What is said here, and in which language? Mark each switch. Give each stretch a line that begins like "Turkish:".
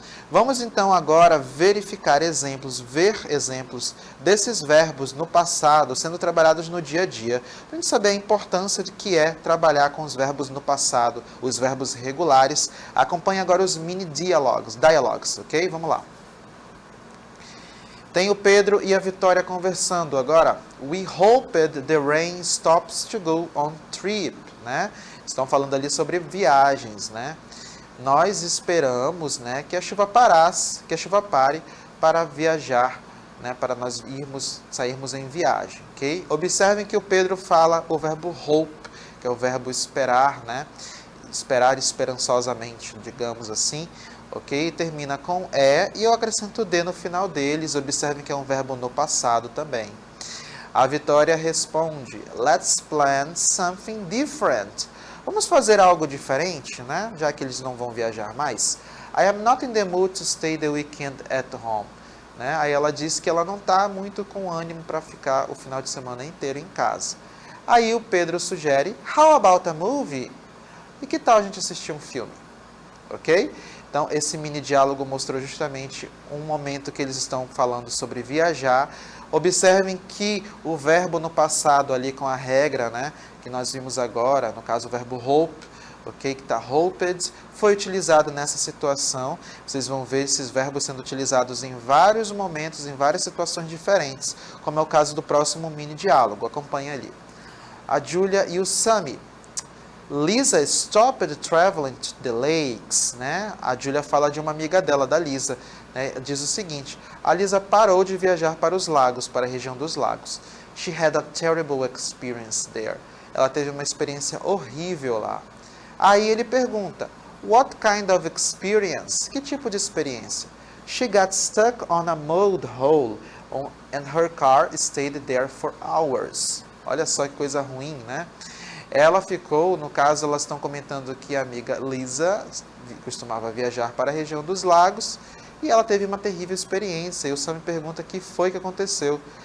Portuguese: Vamos então agora ver exemplos desses verbos no passado sendo trabalhados no dia a dia, para a gente saber a importância de que é trabalhar com os verbos no passado, os verbos regulares. Acompanhe agora os mini dialogues, ok? Vamos lá. Tem o Pedro e a Vitória conversando agora.
English: We hoped the rain stops to go on trip, né?
Portuguese: Estão falando ali sobre viagens, né? Nós esperamos, né, que a chuva pare para viajar, né, para nós sairmos em viagem, ok? Observem que o Pedro fala o verbo hope, que é o verbo esperar, né? Esperar esperançosamente, digamos assim. Ok? Termina com E e eu acrescento o D no final deles. Observem que é um verbo no passado também. A Vitória responde,
English: let's plan something different.
Portuguese: Vamos fazer algo diferente, né? Já que eles não vão viajar mais.
English: I am not in the mood to stay the weekend at home.
Portuguese: Né? Aí ela diz que ela não está muito com ânimo para ficar o final de semana inteiro em casa. Aí o Pedro sugere,
English: how about a movie?
Portuguese: E que tal a gente assistir um filme? Ok? Então, esse mini diálogo mostrou justamente um momento que eles estão falando sobre viajar. Observem que o verbo no passado ali com a regra, né, que nós vimos agora, no caso o verbo hope, ok, que está hoped, foi utilizado nessa situação. Vocês vão ver esses verbos sendo utilizados em vários momentos, em várias situações diferentes, como é o caso do próximo mini diálogo. Acompanhe ali. A Julia e o Sammy.
English: Lisa stopped traveling to the lakes, né?
Portuguese: A Julia fala de uma amiga dela, da Lisa, né? Diz o seguinte, a Lisa parou de viajar para os lagos, para a região dos lagos.
English: She had a terrible experience there.
Portuguese: Ela teve uma experiência horrível lá. Aí ele pergunta,
English: what kind of experience?
Portuguese: Que tipo de experiência?
English: She got stuck on a mud hole and her car stayed there for hours.
Portuguese: Olha só que coisa ruim, né? Ela ficou, no caso, elas estão comentando que a amiga Lisa costumava viajar para a região dos lagos e ela teve uma terrível experiência. E o Sam me pergunta o que foi que aconteceu.